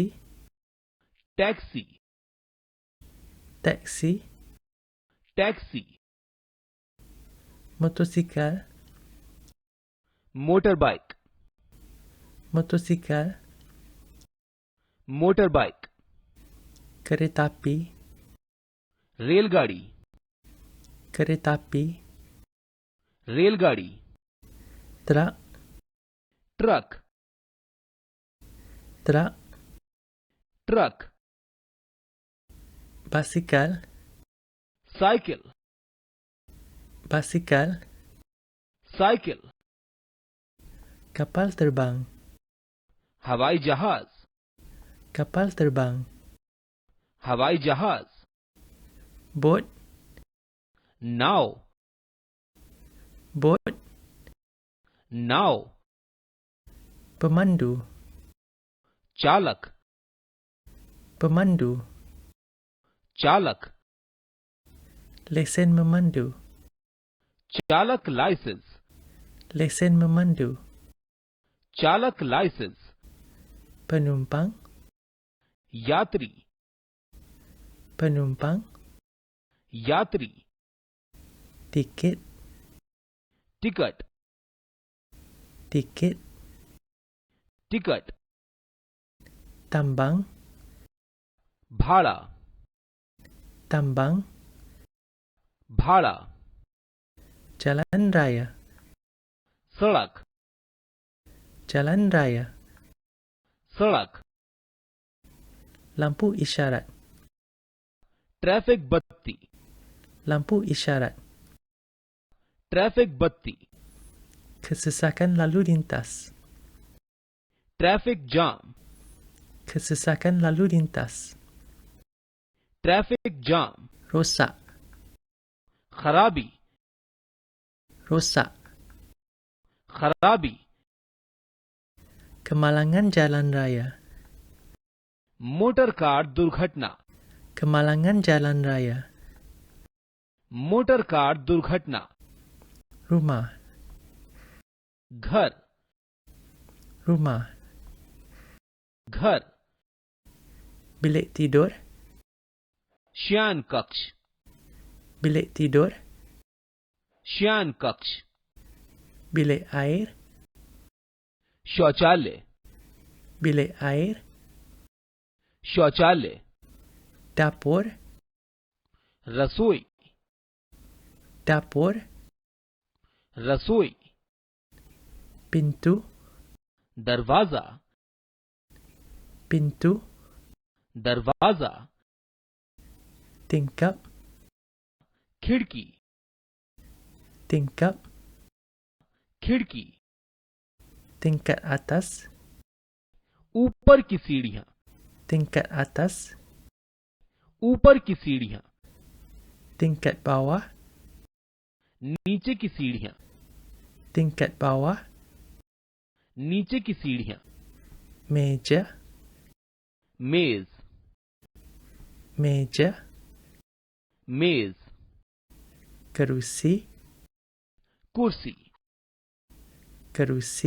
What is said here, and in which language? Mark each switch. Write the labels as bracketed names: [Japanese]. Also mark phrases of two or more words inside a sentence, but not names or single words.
[Hindi] टैक्सी, [Malay] taksi, [Hindi] टैक्सी, [Malay] motosikal, [English] motor bike, [Malay] motosikal, [English] motor bike, [Malay] kereta api, [Hindi] रेलगाड़ी, [Malay] kereta api, [Hindi] रेलगाड़ी, [Malay] truk, [Hindi] ट्रक, [Malay] truk, [Hindi] ट्रक, [Malay] basikal, [Hindi] साइकिल, [Malay] basikal, [Hindi] साइकिल, [Malay] kapal terbang, [Hindi] हवाई जहाज, [Malay] kapal terbang, [Hindi] हवाई जहाज, [Malay] boat, [Hindi] नाव, [Malay] boat, [Hindi] नाव, [Malay] pemandu, [Hindi] चालक, [Malay] pemandu, [Hindi] चालक, [Malay] lesen memandu, [Hindi] चालक लाइसेंस, [Malay] lesen memandu, [Hindi] चालक लाइसेंस, [Malay] penumpang, [Hindi] यात्री, [Malay] penumpang, [Hindi] यात्री, [Malay] tiket, [Hindi] टिकट, [Malay] tiket, [Hindi] टिकट, [Malay] tambang, [Hindi] भाड़ा, [Malay] tambang, [Hindi] भाड़ा, [Malay] jalan raya, [Hindi] सड़क, [Malay] jalan raya, [Hindi] सड़क, [Malay] lampu isyarat, [Hindi] ट्रैफिक बत्ती, [Malay] lampu isyarat, [Hindi] ट्रैफिक बत्ती, [Malay] kesesakan lalu lintas, [English] traffic jam, [Malay] kesesakan lalu lintas, [English] traffic jam, [Malay] rosak, [Hindi] खराबी, [Malay] rosak, [Hindi] खराबी, [Malay] kemalangan jalan raya, [English] motor car [Hindi] दुर्घटना, [Malay] kemalangan jalan raya, [English] motor car [Hindi] दुर्घटना, [Malay] rumah, [Hindi] घर, [Malay] rumah, [Hindi] घर, [Malay] bilik tidur, [Hindi] शयन कक्ष, [Malay] bilik tidur, [Hindi] शयन कक्ष, [Malay] bilik air, [Hindi] शौचालय, [Malay] bilik air, [Hindi] शौचालय, [Malay] dapur, [Hindi] रसोई, [Malay] dapur, [Hindi] रसोई, [Malay] pintu, [Hindi] दरवाजा, [Malay] pintu, [Hindi] दरवाजा, [Malay] tingkap, [Hindi] खिड़की, [Malay] tingkap, [Hindi] खिड़की, [Malay] tingkat atas, [Hindi] ऊपर की सीढ़ियां, [Malay] tingkat atas, [Hindi] ऊपर की सीढ़ियां, [Malay] tingkat bawah, [Hindi] नीचे की सीढ़ियां, [Malay] tingkat bawah, [Hindi] नीचे की सीढ़ियां, [Malay] meja, [Hindi] मेज, [Malay] meja, [Hindi] मेज, [Malay] kerusi, [Hindi] कुर्सी, [Malay] kerusi,